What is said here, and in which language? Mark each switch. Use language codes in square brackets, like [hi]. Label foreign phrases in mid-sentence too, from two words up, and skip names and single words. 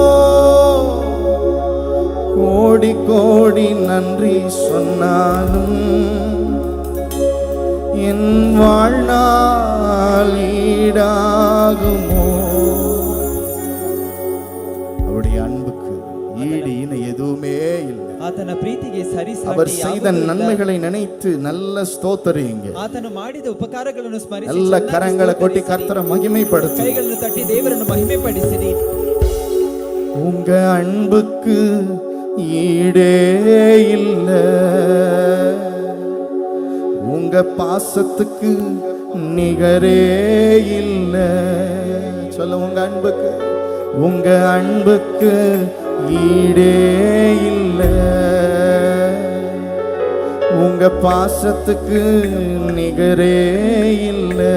[ta] கோடி கோடி நன்றி சொன்னாலும் என் வாழ்நாள் ஈடாகுமோ. அவருடைய அன்புக்கு ஈடு இணை எதுவுமே இல்லை. [kn] ಆತನ ಪ್ರೀತಿಗೆ [ta] அவர் [kn] ಸರಿಸಾಟಿ [ta] செய்த [kn] ಯಾವುದೂ ಇಲ್ಲ. [ta] நன்மைகளை நினைத்து நல்ல ஸ்தோத்தரிங்க. [kn] ಆತನು ಮಾಡಿದ ಉಪಕಾರಗಳನ್ನು ಸ್ಮರಿಸಿ [ta] நல்ல [kn] ಚೆನ್ನಾಗಿ [ta] கரங்களை கொட்டி [kn] ಸ್ತೋತ್ರಿಸಿರಿ. [ta] கர்த்தரை மகிமைப்படுத்து. [kn] ಕೈಗಳನ್ನು ತಟ್ಟಿ ದೇವರನ್ನು ಮಹಿಮೆ ಪಡಿಸಿರಿ. [ta] உங்க அன்புக்கு ஈடே இல்ல, உங்க பாசத்துக்கு நிகரே இல்ல. சொல்ல, உங்க அன்புக்கு ஈடே இல்ல, உங்க பாசத்துக்கு நிகரே இல்ல.